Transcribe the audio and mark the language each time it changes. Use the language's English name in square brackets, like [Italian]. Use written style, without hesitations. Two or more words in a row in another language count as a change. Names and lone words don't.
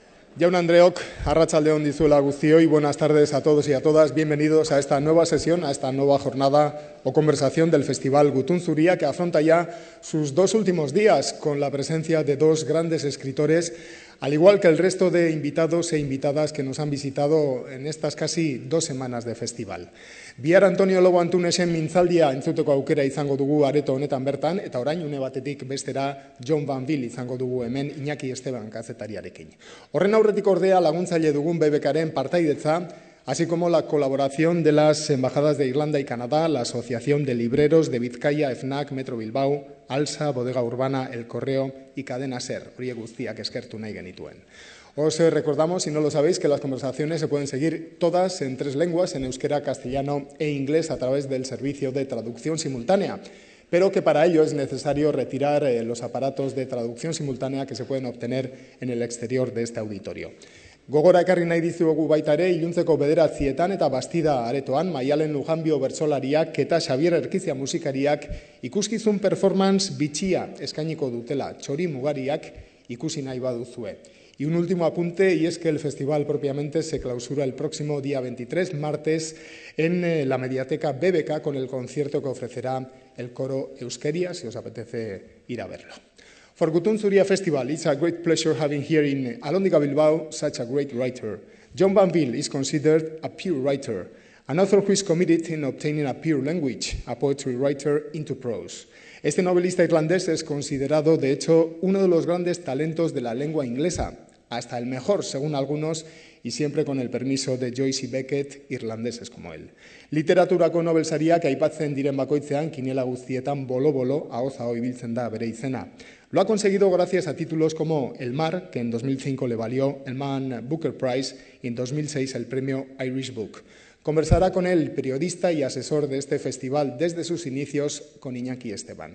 [Basque] Jaun Andreok, arratsaldeon dizuela guztioi, [Spanish] buenas tardes a todos y a todas, bienvenidos a esta nueva sesión, a esta nueva jornada o conversación del Festival Gutun Zuria, que afronta ya sus dos últimos días con la presencia de dos grandes escritores, al igual que el resto de invitados e invitadas que nos han visitado en estas casi 2 semanas de festival. [Basque] Bihar Antonio Lobo Antunesen mintzaldia entzuteko aukera izango dugu areto honetan bertan, eta orain une batetik bestera John Banville izango dugu hemen Iñaki Esteban kazetariarekin. Horren aurretik ordea laguntzaile dugun BBKren partaidetza, [Spanish] así como la colaboración de las embajadas de Irlanda y Canadá, la Asociación de Libreros de Bizkaia, FNAC, Metro Bilbao, Alsa, Bodega Urbana, El Correo y Cadena Ser, [Basque] horiek guztiak eskertu nahi genituen. [Spanish] Os recordamos, si no lo sabéis, que las conversaciones se pueden seguir todas en 3 lenguas, en euskera, castellano e inglés, a través del servicio de traducción simultánea, pero que para ello es necesario retirar los aparatos de traducción simultánea que se pueden obtener en el exterior de este auditorio. [Basque] Gogora ekarri nahi dizuegu baita ere, iluntzeko 9:00 eta Bastida aretoan, Maialen Lujanbio bertsolariak eta Xabier Erkizia musikariak ikuskizun performance bitxia eskainiko dutela, txori mugariak ikusi nahi baduzue. [Spanish] Y un último apunte, y es que el festival propiamente se clausura el próximo día 23, martes, en la mediateca BBK con el concierto que ofrecerá el coro Euskeria, si os apetece ir a verlo. [English] For Gutun Zuria Festival, it's a great pleasure having here in AlhóndigaBilbao such a great writer. John Banville is considered a pure writer, an author who is committed in obtaining a pure language, a poetry writer into prose. [Spanish] Este novelista irlandés es considerado, de hecho, uno de los grandes talentos de la lengua inglesa, hasta el mejor, según algunos, y siempre con el permiso de Joyce y Beckett, irlandeses como él. [Basque] Literaturako Nobel Sariak aipatzen diren bakoitzean, kiniela guztietan bolo-bolo, ahoza ibiltzen da bere izena. [Spanish] Lo ha conseguido gracias a títulos como El mar, que en 2005 le valió el Man Booker Prize, y en 2006 el premio Irish Book. Conversará con él, periodista y asesor de este festival desde sus inicios, con Iñaki Esteban.